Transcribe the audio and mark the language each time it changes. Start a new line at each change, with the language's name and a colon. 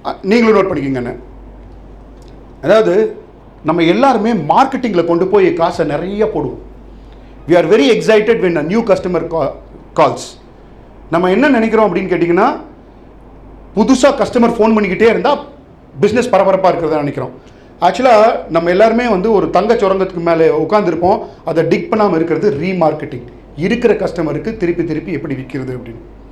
Tamil: நீங்களும் நோட் பண்ணிக்கிங்க. அதாவது நம்ம எல்லாருமே மார்க்கெட்டிங்கில் கொண்டு போய் காசை நிறைய போடுவோம்.
English: we are very excited when a new customer calls.
Tamil: நம்ம என்ன நினைக்கிறோம் அப்படின்னு கேட்டிங்கன்னா, புதுசாக கஸ்டமர் ஃபோன் பண்ணிக்கிட்டே இருந்தால் பிஸ்னஸ் பரபரப்பாக இருக்கிறதா நினைக்கிறோம். ஆக்சுவலாக நம்ம எல்லாருமே வந்து ஒரு தங்க சுரங்கத்துக்கு மேலே உட்காந்துருப்போம். அதை டிக் பண்ணாமல் இருக்கிறது ரீமார்க்கெட்டிங். இருக்கிற கஸ்டமருக்கு திருப்பி திருப்பி எப்படி விற்கிறது அப்படின்னு.